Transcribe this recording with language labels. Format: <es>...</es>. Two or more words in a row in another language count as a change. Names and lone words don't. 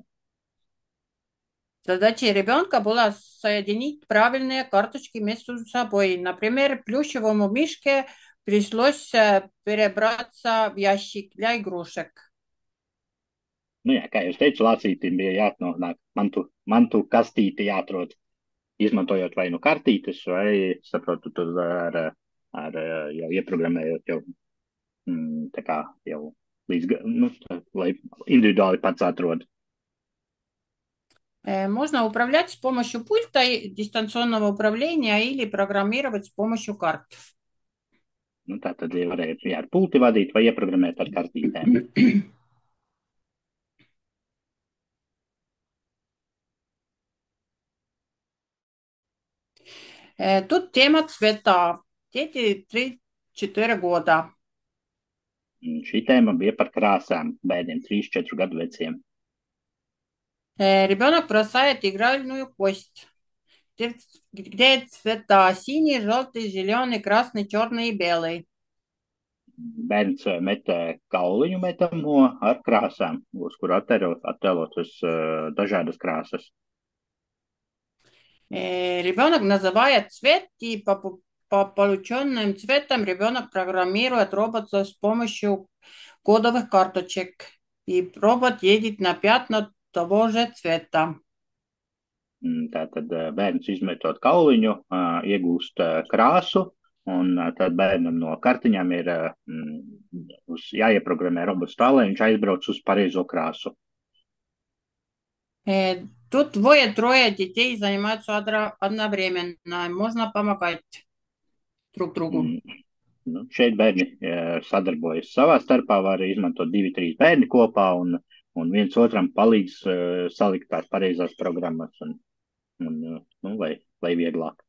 <ru>Задачей ребенка была соединить правильные карточки между собой. Например, плюшевому мишке пришлось перебраться в ящик для игрушек.</ru> <lv>Jā, kā jūs teicu, lācītim bija jāatnāk mantu kastīti jāatrod, izmantojot vai nu kartītes, vai, saprotu, tur ar jau ieprogrammējot jau tā kā jau lai individuāli pats atrod.</lv> <ru>Можно управлять с помощью пульта дистанционного управления или программировать с помощью карт.</ru> <lv>Tā tad varēja ar pulti vadīt vai ieprogrammēt ar kartītēm.</lv> <ru>Тут тема цвета. Дети 3-4 года.</ru> <lv>Šī tēma bija par krāsām bērniem 3-4 gadu veciem.</lv> <ru>Ребенок бросает игральную кость, где цвета синий, желтый, зеленый, красный, черный и белый.</ru> <lv>Bērns met kauliņu metamo ar krāsām, uz kuru attēlotas dažādas krāsas.</lv> <ru>Ребенок называет цвет, и по полученным цветам ребенок программирует робота с помощью кодовых карточек. И робот едет на пятна того же цвета.</ru> <lv>Tātad bērns izmetot kauliņu, iegūst krāsu, un tad bērnam no kartiņām ir jāieprogrammē robots tā, lai viņš aizbrauc uz pareizo krāsu.</lv> <ru>Тут 2-3 детей занимаются одновременно. Можно помогать друг другу.</ru> <lv>Šeit bērni sadarbojas savā starpā, var izmantot 2-3 bērni kopā un viens otram palīdz salikt tās pareizās programmas lai vieglāk.</lv>